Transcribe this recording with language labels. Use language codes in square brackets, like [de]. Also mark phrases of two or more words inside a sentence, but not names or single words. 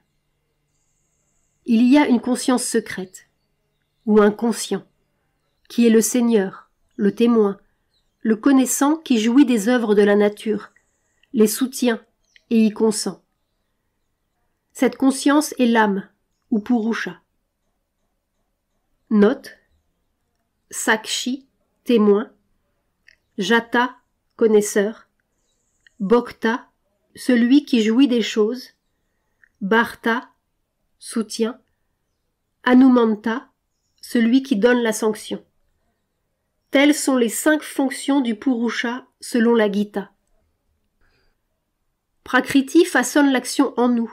[fr] Il y a une conscience secrète, ou un conscient, qui est le Seigneur, le témoin, le connaissant qui jouit des œuvres de la nature, les soutient et y consent. Cette conscience est l'âme, ou Purusha. Note: Sakshi, témoin, Jata, connaisseur, Bhokta, celui qui jouit des choses, Bharta, soutien, Hanumanta, celui qui donne la sanction. Telles sont les 5 fonctions du Purusha selon la Gita. Prakriti façonne l'action en nous.